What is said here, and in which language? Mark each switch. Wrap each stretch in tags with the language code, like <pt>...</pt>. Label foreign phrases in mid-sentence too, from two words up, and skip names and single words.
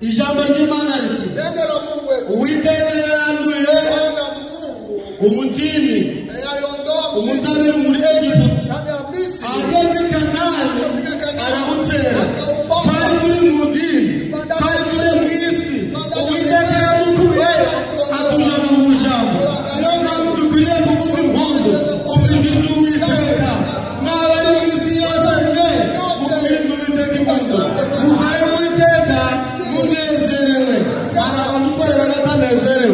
<rw>ijambo ry'Imana riti</rw> <sw>neno la Mungu wetu</sw> <rw>Uwiteka yaranduye</rw> <sw>Bwana Mungu</sw> <rw>umutini</rw> <sw>aliondoa</sw> <rw>umuzabibu muri Egiputa</rw> <sw>ndani ya Misri</sw> <rw>ageze Kanani arawutera twari turi mu dini twari turi mu isi Uwiteka yadukuye atujana mu ijambo niyo mpamvu dukwiriye kuvuza impundu umubiri w'Uwiteka n'abari mu isi yose mwe mubwiriza Uwiteka impundu mukorere Uwiteka munezerewe hari abamukorera batanezerewe</rw>